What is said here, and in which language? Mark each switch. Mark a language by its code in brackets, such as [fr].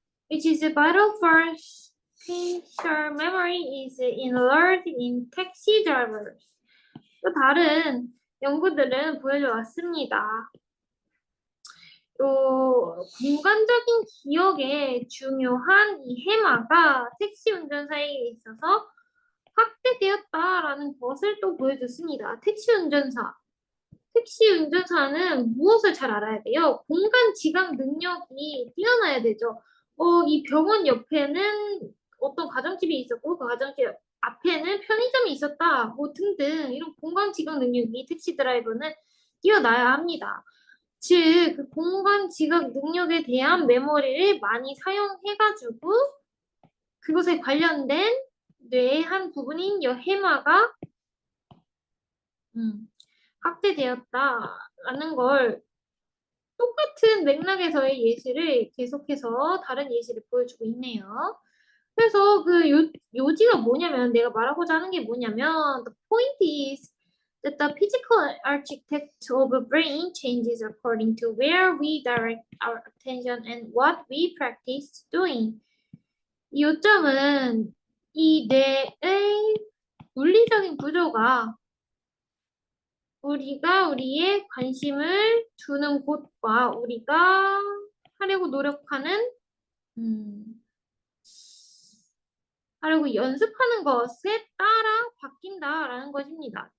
[en] which is vital for spatial memory is enlarged in taxi drivers. [ko] 또 다른 연구들은 보여줘 왔습니다. 또 공간적인 기억에 중요한 이 해마가 택시 운전사에 있어서 확대되었다라는 것을 또 보여줬습니다. 택시 운전사는 무엇을 잘 알아야 돼요? 공간 지각 능력이 뛰어나야 되죠. 이 병원 옆에는 어떤 가정집이 있었고 그 가정집 앞에는 편의점이 있었다. 뭐 등등 이런 공간 지각 능력이 택시 드라이버는 뛰어나야 합니다. 즉, 그 공간 지각 능력에 대한 메모리를 많이 사용해가지고 그것에 관련된 뇌의 한 부분인 여해마가 확대되었다라는 걸 똑같은 맥락에서의 예시를 계속해서 다른 예시를 보여주고 있네요. 그래서 그 요지가 뭐냐면 내가 말하고자 하는 게 뭐냐면 [en] the point is that the physical architecture of a brain changes according to where we direct our attention and what we practice doing. [ko] 이 요점은 이 뇌의 물리적인 구조가 우리가 우리의 관심을 두는 곳과 우리가 하려고 노력하는 하려고 연습하는 것에 따라 바뀐다라는 것입니다.